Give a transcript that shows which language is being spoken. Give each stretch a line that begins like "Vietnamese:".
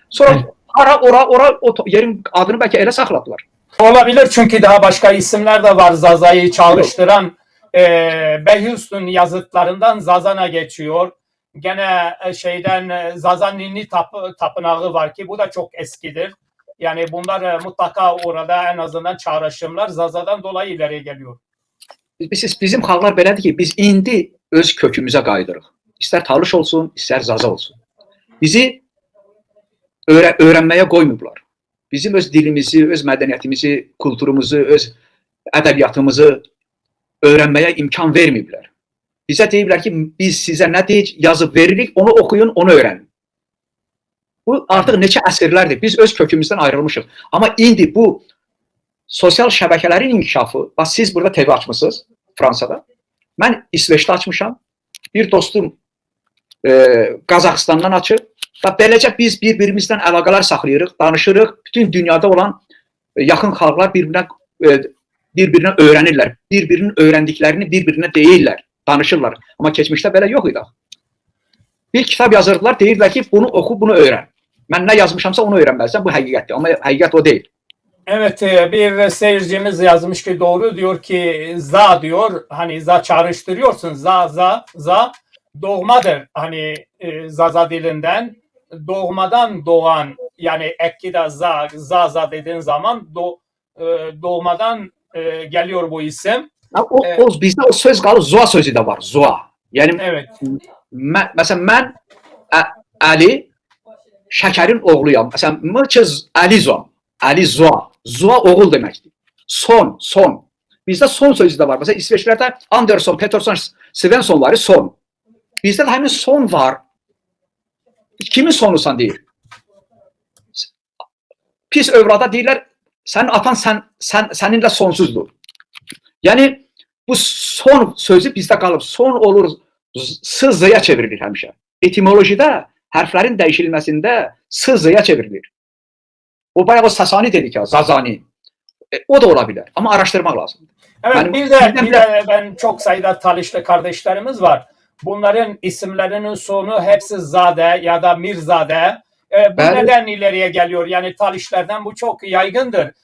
Azerbaijani: Sonra o yerin adını bəlkə elə saxladılar.
Turkish: Olabilir, çünkü daha başka isimler de var Zaza'yı çağrıştıran. Behyus'un yazıtlarından Zazana geçiyor. Gene Zaza Ninni tapınağı var ki bu da çok eskidir. Yani bunlar mutlaka orada en azından çağrışımlar Zaza'dan dolayı ileriye geliyor.
Azerbaijani: Bizim xalqlar belədir ki, biz indi öz kökümüzə qayıdırıq. İstər Talış olsun, istər Zaza olsun. Bizi öyrənməyə qoymublar. Bizim öz dilimizi, öz mədəniyyətimizi, kulturumuzu, öz ədəbiyyatımızı öyrənməyə imkan verməyiblər. Bizə deyiblər ki, biz sizə nə deyik, yazıb veririk, onu oxuyun, onu öyrənin. Bu artıq neçə əsrlərdir. Biz öz kökümüzdən ayrılmışıq. Amma indi bu sosial şəbəkələrin inkişafı, siz burada TV açmışsınız Fransada. Mən İsveçdə açmışam. Bir dostum Qazaxıstandan açır. Və beləcə biz bir-birimizdən əlaqələr saxlayırıq, danışırıq. Bütün dünyada olan yaxın xalqlar bir-birinə öyrənirlər. Bir-birinin öyrəndiklərini bir-birinə deyirlər, danışırlar. Amma keçmişdə belə yox idi. Bir kitab yazırdılar, deyirdilər ki, bunu oxu, bunu öyrən. Mən nə yazmışamsa onu öyrənməlisən, bu həqiqətdir. Amma həqiqət o deyil.
Turkish: Evet, bir seyircimiz yazmış ki doğru, diyor ki za diyor, hani za çağrıştırıyorsun, za doğmadır, hani Zaza dilinden doğmadan doğan, yani ekkida za dediğin zaman doğmadan geliyor bu isim.
Azerbaijani: Bizdə o söz qalır, zoa sözü də var, zoa. Yəni,
Turkish: evet.
Azerbaijani: Məsələn, mən Əli Şəkərin oğluyam. Məsələn, mıçız Əli Zoa. Əli Zoa. Zoa oğul deməkdir. Son. Bizdə son sözü də var. Məsələn, İsveçlərdə Anderson, Peterson, Svensonları son. Bizdə də həmin son var. Kimin sonusan deyir? Pis övrada deyirlər, sənin atan səninlə sonsuzdur. Yəni, bu son sözü bizdə qalıb. Son olur, s-zıya çevrilir həmişə. Etimolojide hərflərin dəyişilməsində s-zıya çevrilir. O bayağı Sasani dedik ya, Zazani.
Turkish: O da olabilir ama araştırmak lazım. Evet, yani, bir de ben çok sayıda Talişli kardeşlerimiz var. Bunların isimlerinin sonu hepsi Zade ya da Mirzade. Bu neden ileriye geliyor? Yani Talişlerden bu çok yaygındır.